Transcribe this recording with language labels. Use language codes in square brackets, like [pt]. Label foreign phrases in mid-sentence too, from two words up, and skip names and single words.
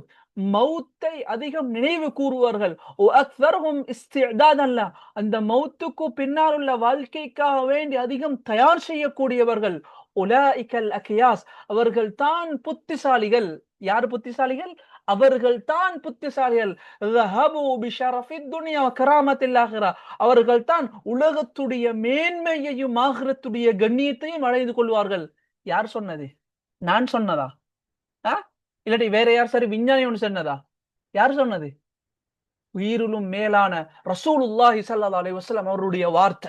[ta] மௌத்தை அதிகம் நினைவு கூறுவார்கள். [ar] وأكثرهم استعدادا له. [ta] அந்த மௌத்துக்கு பின்னால் உள்ள வாழ்க்கைக்காக வேண்டி அதிகம் தயார் செய்யக்கூடியவர்கள். [ar] أولئك الأكياس. [ta] அவர்கள் தான் புத்திசாலிகள். யார் புத்திசாலிகள்? அவர்கள் தான் புத்திசாலிகள். [ar] ذهبوا بشرف الدنيا وكرامة الآخرة. [ta] அவர்கள் தான் உலகத்துடைய மேன்மையையும் ஆகிரத்துடைய கண்ணியத்தையும் அடைந்து கொள்வார்கள். யார் சொன்னது? நான் சொன்னதா? ஆ? இல்லாட்டி வேற யார் சரி விஞ்ஞானி ஒன்று சொன்னதா? யார் சொன்னது? உயிரிலும் மேலான ரசூலுல்லாஹி [ar] صلى الله عليه وسلم [ta] அவருடைய வார்த்தை.